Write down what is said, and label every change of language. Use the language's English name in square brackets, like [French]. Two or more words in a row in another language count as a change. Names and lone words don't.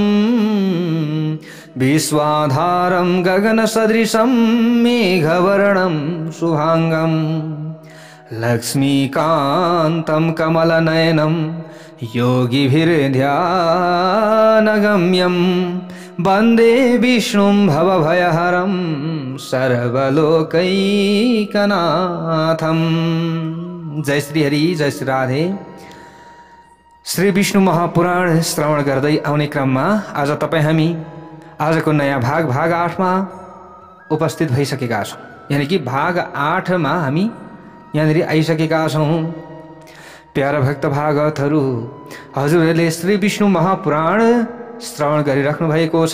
[Sanskrit] विश्वाधारं गगनसदृशं मेघवर्णं शुभांगं लक्ष्मीकान्तं कमलनयनं योगिभिर्ध्यानगम्यं वन्दे विष्णुं भवभयहरं सर्वलोकैकनाथं। [Nepali] जय श्री हरि, जय श्री राधे। श्री विष्णु महापुराण श्रवण गर्दै आउने क्रममा आज तपाईँ हामी आजको नयाँ भाग 8 मा उपस्थित भइसकेका छौँ। यानी कि भाग 8 मा हामी यहाँनिर आइसकेका छौँ। प्यारा भक्त भागवतहरू, हजुरहरूले श्री विष्णु महापुराण श्रवण गरिराख्नु भएको छ।